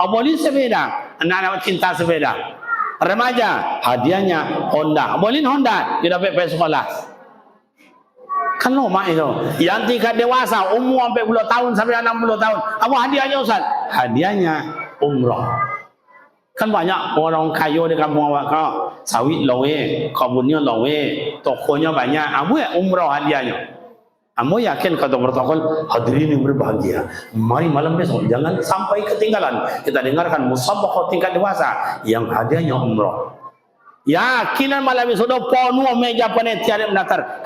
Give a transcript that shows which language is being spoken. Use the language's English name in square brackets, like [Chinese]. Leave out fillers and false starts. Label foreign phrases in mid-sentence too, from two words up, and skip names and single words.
[Indonesian] Boleh sepeda, anak-anak cinta sepeda. Remaja hadiahnya Honda, boleh Honda, dia dapat pergi sekolah. Kan lama itu. Yang tingkat dewasa umur sampai 10 tahun sampai 60 tahun, apa hadiahnya Ustaz? Hadiahnya umrah. Kan banyak orang kaya di kampung awak kau, sawit lawe, kebunnya lawe, tokonya banyak. Buat umrah hadiahnya. Kamu yakin kata protokol hadirin yang berbahagia, mari malam besok jangan sampai ketinggalan kita dengarkan musabaqah tingkat dewasa yang hadiahnya umrah. Yakinan malam besok dah penuh meja panitia yang mendaftar.